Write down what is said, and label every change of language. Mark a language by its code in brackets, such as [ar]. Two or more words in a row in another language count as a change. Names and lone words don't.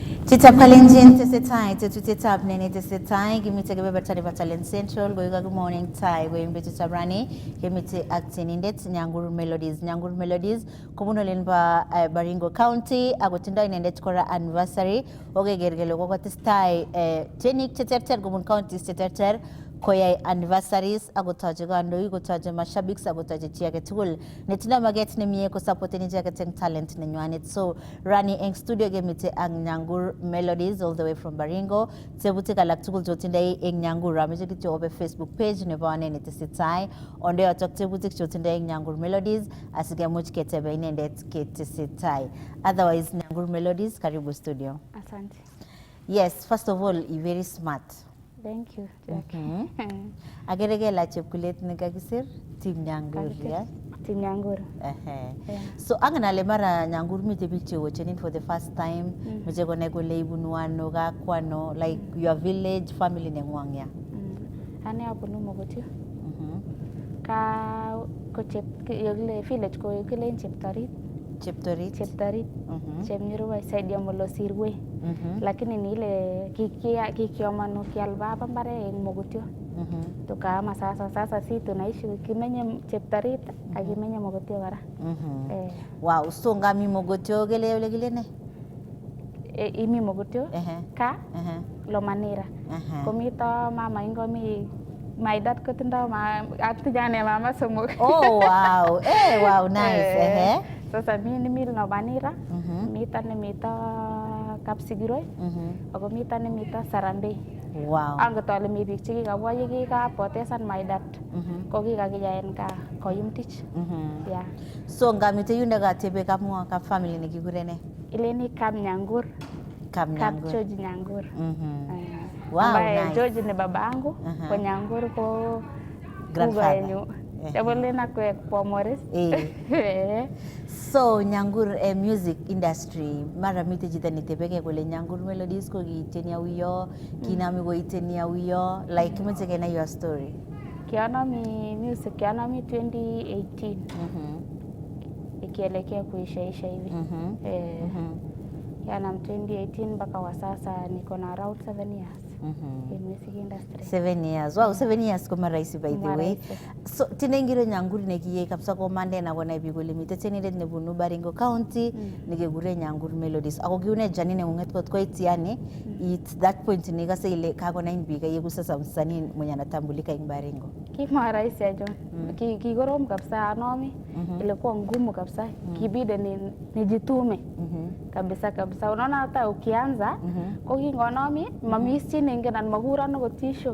[kln] Chitab Kalenjin tesetai tetutetab nene tesetai kimite kebeberta nebo Talent Central goiga [en] good morning [kln] tai goim betutab rani kimite ak tenindet Nyanguru Melodies. Nyanguru Melodies kobun olin ba Baringo County akotindoi inendet kora anniversary okeker kele kokotestai tienik cheterter kobun counties cheterter koyai anniversaries akotoche kandoik kotoche mashabiki akotoche chi age tugul netindoi maget nemie kosupporten icheket eng talent nenywanet. So rani eng studio kemite ak Nyanguru Melodies [en] all the way from Baringo. [kln] Tebutik alak tugul chotindoi eng Nyanguru ameche kityo ope Facebook page nebo ane netesetai onde yotok tebutik chotindoi eng Nyanguru Melodies asikemuch ketebe inendet ketesetai. [sw] Otherwise Nyanguru Melodies, karibu studio. Asante. [en] Yes, first of all, you're very smart. Thank you, Jack. [kln] Agere kela chepkulet nekakisir Team Nyanguru, [en] yeah? Team Nyanguru. [kln] Yeah. So anganale mara Nyanguru mite biik chewochenin [en] for the first time, [kln] meche konai kole ibunu ano, kakwano, [en] like your village, family [kln] nengwang ya. Ane abunu Mogotio. Ka ko yole village ko kile Cheptarit. Cheptarit. Chemnyuruwa side ya Molosirwe. [sw] Lakini ni ile [kln] kikiomano kialba pambare eng Mogotio. [sw] Tukaama sasa si tunaishi [kln] kimenye Cheptarit akimenye Mogotio kara. Wow, so ngami Mogotio kile ne? Imi Mogotio ka Lomanira. Komito mama ingomi [en] my dad [kln] kotindo atijane mama somok. [en] Oh wow. Wow, nice. [sw] Sasa mimi [kln] Lomanira, mita Kapsigiroi, ako mita nemita Sarambe. [en] Wow. [kln] Angot ale mi biik chekikabwa yekikapotesan [en] my dad [kln] ko kikakiyaen ka koyumtich. [en] Yeah. [kln] So ngamite yunde katebe kapmwa kap family nekikure ne? Ileni Kap Nyangur. Kap George Nyangur. [en] Wow, nice. [sw] George ni babangu, [kln] ko Nyangur ko grandfather. [sw] Tabulena kwa Morris. [kln] So Nyanguru [en] music industry [kln] mara mite jita nitebeke kule Nyanguru Melodies ko kitenia wiyo kinami ko itenia wiyo like mite kena [en] your story. [kln] Kiana mi music kiana mi 2018. [sw] Ikielekea kuisha hivi. Kiana 2018 mpaka wa sasa niko na [en] around 7 years. In music industry. 7 years. Wow, 7 years [kln] koma raisi [en] by the way. [kln] So tinengiro Nyanguru nekiye kapsa ko mande na kona ibigo limite tenindet nebunu Baringo County nekekure Nyanguru Melodies. Ako kiune janine unget kot koitiane [en] it's that point [kln] nikase ile kakona inbiga yeku [sw] sasa msanii mwenye anatambulika [kln] ing Baringo. Kima raisi ajo. Kigorom kapsa anomi [sw] ilikuwa ngumu [kln] kapsa. Kibide nijitume. [sw] Kabisa unaona hata ukianza kwa [kln] kingonomi mamisi ningenan magurano gotisho.